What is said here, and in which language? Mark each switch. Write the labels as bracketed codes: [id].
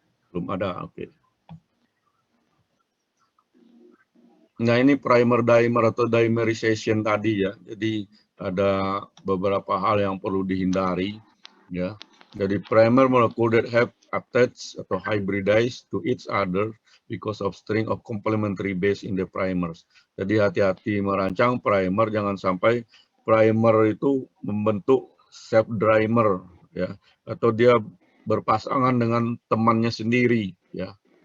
[id] Belum ada, oke. Nah, ini primer dimer atau dimerization tadi ya. Jadi ada beberapa hal yang perlu dihindari ya. [en] Jadi primer molecule that have attached atau hybridized to each other because of string of complementary base in the primers. [id] Jadi hati-hati merancang primer, jangan sampai primer itu membentuk self dimer ya, atau dia berpasangan dengan temannya sendiri ya.